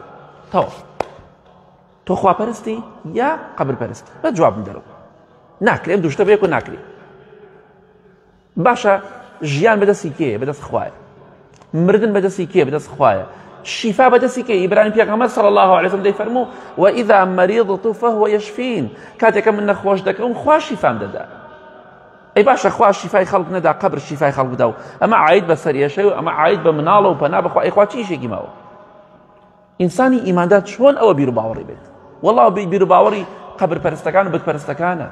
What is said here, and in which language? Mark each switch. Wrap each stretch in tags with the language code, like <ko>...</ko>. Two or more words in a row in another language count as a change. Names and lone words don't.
<ckb>تەواو تۆ خواپەرستی یا قەبرپەرستی بە جوابم دەرەوە ناکرێ ئەم دوو شتە بەیەک و ناکرێ. باشە ژیان بەدەستی کێیە؟ بەدەست خوایە. مردن بەدەستی کێیە؟ بەدەست خوایە. شیفا بەدەستی کێیە؟ ئیبراهیم پێغەمبەر</ckb> <ar>صلی الله عليه وسلم</ar> <ckb>دەیفەرموو</ckb> <ar>وإذا مرضت فهو يشفين</ar> <ckb>کاتێکە من نەخۆش دەکەم خوا شیفام دەدا. ئەی باشە خوا شیفای خەڵک نەدا قەبر شیفای خەڵک بدا و ئەمە عاید بە سەریەشەی و ئەمە عاید بە مناڵە و پەنا بەخوا ئەی خوا چیشێکی ماوە. ئینسانی ئیماندار چۆن ئەوە بیر و باوەڕی بێت؟ وەڵڵا بیر و باوەڕی قەبرپەرستەکان و بتپەرستەکانە.</ckb>